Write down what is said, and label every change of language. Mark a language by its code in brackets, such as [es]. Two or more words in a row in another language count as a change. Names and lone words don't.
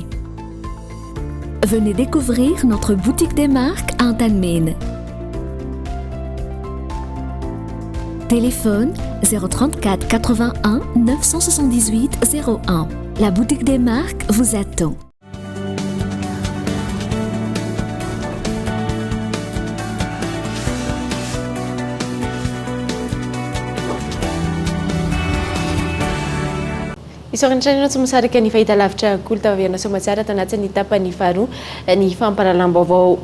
[fr] Venez découvrir notre boutique des marques à Antalmine. Téléphone 034 81 978 01. La boutique des marques vous attend. [mg] Isorintrana tsy misaraka ny fahitalavitra kolo tavaviana somatsara tao anatin'ny tapany faharoa ny fampahalalam-baovao